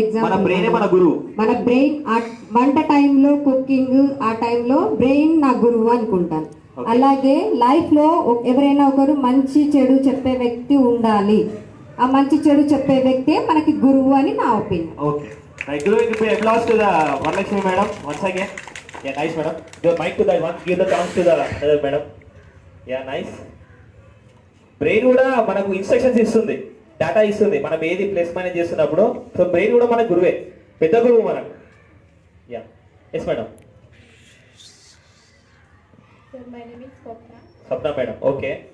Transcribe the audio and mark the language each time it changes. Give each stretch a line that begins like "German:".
Telugu: Example brain మన గురువు. మన బ్రెయిన్ వంట టైంలో కుకింగ్ ఆ టైంలో బ్రెయిన్ నా గురువు అనుకుంటాను. అలాగే లైఫ్లో ఎవరైనా ఒకరు మంచి చెడు చెప్పే వ్యక్తి ఉండాలి. ఆ మంచి చెడు చెప్పే వ్యక్తే మనకి గురువు అని నా opinion.
English: Okay. Right. Give applause to the Varalakshmi madam once again. Yeah, nice madam. The mic to that one. Give the chance to the another madam. Yeah, nice.
Telugu: Brain కూడా మనకు ఇన్స్ట్రక్షన్స్ ఇస్తుంది, డేటా ఇస్తుంది. మనం ఏది plus minus చేస్తున్నప్పుడు so brain కూడా మన గురువే, పెద్ద గురువు మనకు.
English: Yes madam. My name is
Telugu: Swapna madam. Okay